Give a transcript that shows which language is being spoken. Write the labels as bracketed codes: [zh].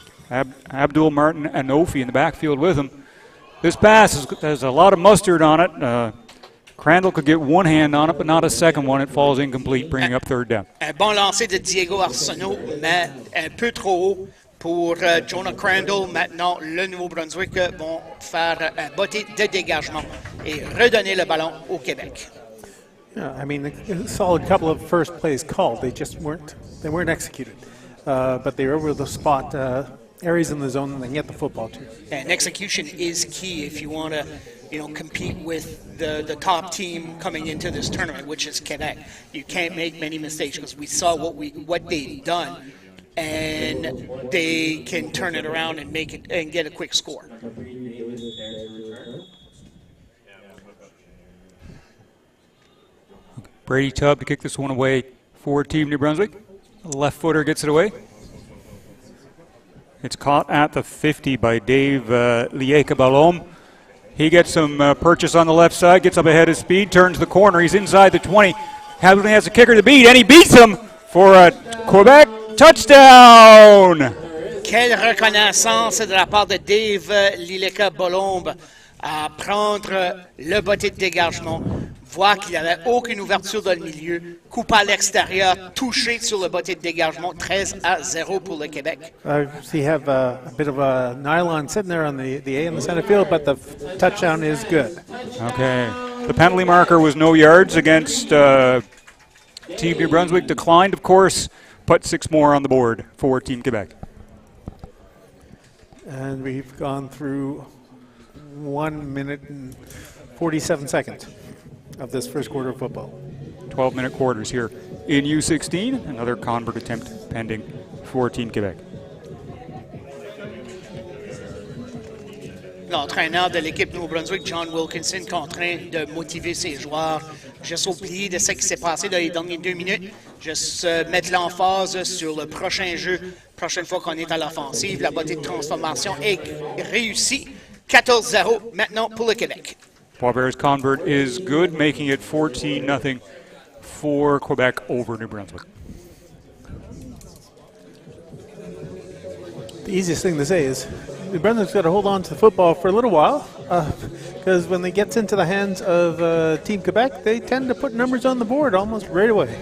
[en] Abdul Martin Anofi in the backfield with him. This pass has a lot of mustard on it. Crandall could get one hand on it, but not a second one. It falls incomplete, bringing up 3rd down. [fr] Un bon lancer de Diego Arsenault, mais un peu trop haut pour Jonah Crandall. Maintenant, le Nouveau-Brunswick vont faire un botté de dégagement et redonner le ballon au Québec. [en] Yeah, I mean, a solid couple of first plays called. They just weren't executed, but they were able to spot areas in the zone that they can get the football to. And execution is key if you want to, compete with the top team coming into this tournament, which is Quebec. You can't make many mistakes because we saw what they've done, and they can turn it around and make it and get a quick score. Brady Tubb to kick this one away for Team New Brunswick. Left footer gets it away. It's caught at the 50 by Dave Lieka-Balom. He gets some purchase on the left side, gets up ahead of speed, turns the corner. He's inside the 20. Hamilton has a kicker to beat, and he beats him for a Quebec touchdown. [fr] Quelle reconnaissance de la part de Dave Lieka-Balom à prendre le botté de dégagement. Voit qu'il n'y avait aucune ouverture dans le milieu, coupe à l'extérieur, touché sur le botté de dégagement, 13-0 pour le Québec. [en] So you have a bit of a nylon sitting there on the A in the center field, but the touchdown is good. Okay. The penalty marker was no yards against Team New Brunswick. Declined, of course, put 6 more on the board for Team Quebec. And we've gone through 1 minute and 47 seconds of this first quarter of football. 12-minute quarters here in U16. Another convert attempt pending for Team Quebec. [fr] L'entraîneur de l'équipe Nouveau-Brunswick, John Wilkinson, qui est en train de motiver ses joueurs. Juste oublier de ce qui s'est passé dans les dernières 2 minutes. Juste mettre l'emphase sur le prochain jeu. Prochaine fois qu'on est à l'offensive, la bottée de transformation est réussie. 14-0 maintenant pour le Québec. [en] Boisbert's convert is good, making it 14-0 for Quebec over New Brunswick. The easiest thing to say is New Brunswick's got to hold on to the football for a little while, because when it gets into the hands of Team Quebec, they tend to put numbers on the board almost right away.